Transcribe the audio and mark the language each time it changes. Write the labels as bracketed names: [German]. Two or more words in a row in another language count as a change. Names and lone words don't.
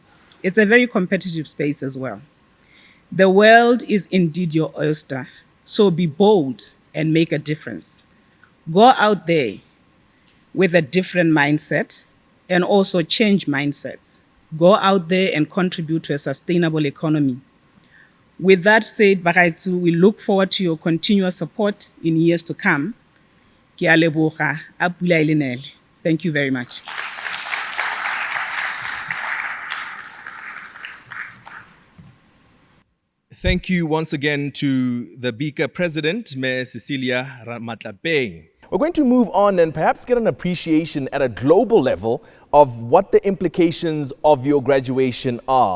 [English] It's a very competitive space as well. The world is indeed your oyster, so be bold and make a difference. Go out there with a different mindset and also change mindsets. Go out there and contribute to a sustainable economy. With that said, Bagaitsu, we look forward to your continuous support in years to come. [Tswana] Ke a leboga, a pula e le nele. [English] Thank you very much. Thank you once again to the BICA president, Ms. Cecilia Ramatlapeng. We're going to move on and perhaps get an appreciation at a global level of what the implications of your graduation are.